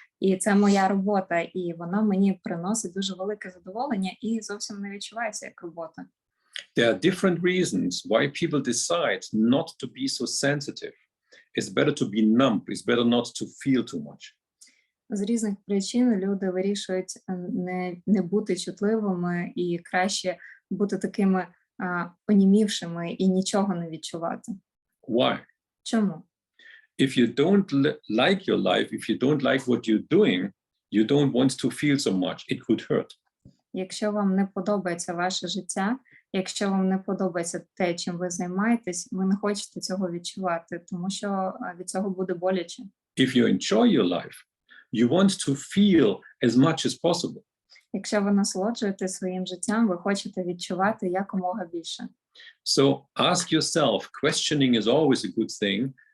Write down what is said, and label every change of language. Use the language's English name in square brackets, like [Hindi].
[Ukrainian] І це моя робота, і вона мені приносить дуже велике задоволення і зовсім не відчувається як робота. [English] There are different reasons why people decide not to be so sensitive. It's better to be numb. It's better not to feel too much. [Ukrainian] З різних причин люди вирішують не бути чутливими і краще бути такими онімівшими і нічого не відчувати. [English] Why? [Ukrainian] Чому? [English] If you don't like your life, if you don't like what you're doing, you don't want to feel so much. It could hurt. [Ukrainian] Якщо вам не подобається ваше життя, якщо вам не подобається те, чим ви займаєтесь, ви не хочете цього відчувати, тому що від цього буде боляче. [English] If you enjoy your life, you want to feel as much as possible. [Ukrainian] Якщо ви насолоджуєтесь своїм життям, ви хочете відчувати якомога більше. [English] So ask yourself, questioning is always a good thing.